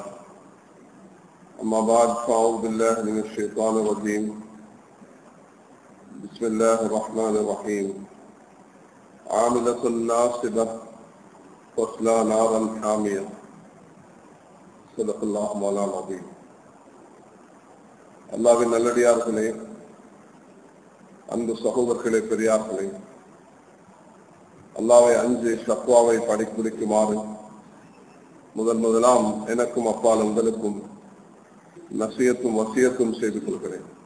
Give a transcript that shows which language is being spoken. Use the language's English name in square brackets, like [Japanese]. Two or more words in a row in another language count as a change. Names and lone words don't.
[Arabic] أما بعد فأعوذ بالله من الشيطان الرجيم. بسم الله الرحمن الرحيم. عاملة ناصبة تصلى نارا حامية. صدق الله مولانا العظيم. [Tamil] அல்லாஹ்வின் நல்லடியார்களே, அன்பு சகோதரர்களே, பெரியார்களே, அல்லாஹ்வை அஞ்சு தக்வாவை படிக்குமாறு முதலாம் எனக்கும் அப்பால் உங்களுக்கும் நசியத்தும் வசியத்தும் செய்து கொள்கிறேன்.